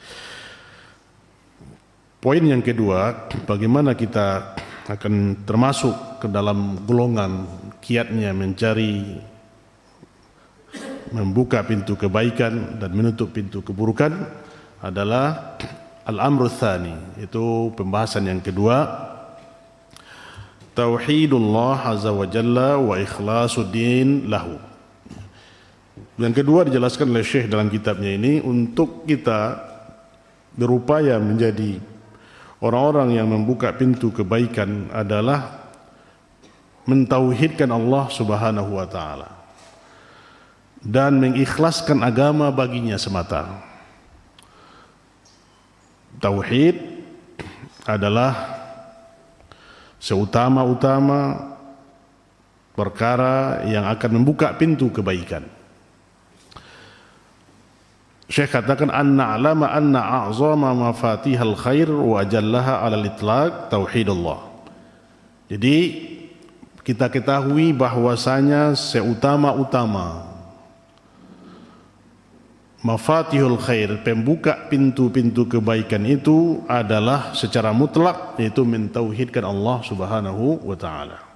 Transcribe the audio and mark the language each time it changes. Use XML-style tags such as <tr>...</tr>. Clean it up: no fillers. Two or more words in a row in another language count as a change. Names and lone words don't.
<id>Poin yang kedua, bagaimana kita akan termasuk ke dalam golongan kiatnya mencari membuka pintu kebaikan dan menutup pintu keburukan, adalah</id> <ar>الأمر الثاني,</ar> <id>itu pembahasan yang kedua,</id> <ar>توحيد الله عز وجل وإخلاص الدين له.</ar> <id>Yang kedua dijelaskan oleh Syekh dalam kitabnya ini, untuk kita berupaya menjadi orang-orang yang membuka pintu kebaikan adalah mentauhidkan Allah</id> <ar>سبحانه وتعالى</ar> <id>dan mengikhlaskan agama baginya semata. Tauhid adalah seutama-utama perkara yang akan membuka pintu kebaikan. Syekh katakan</id> <ar>أن نعلم أن أعظم مفاتيح الخير وأجلها على الإطلاق توحيد الله.</ar> <id>Jadi kita ketahui bahwasanya seutama-utama</id> <ar>مفاتيح الخير,</ar> <id>pembuka pintu-pintu kebaikan itu adalah secara mutlak, yaitu mentauhidkan Allah</id> <ar>سبحانه وتعالى.</ar>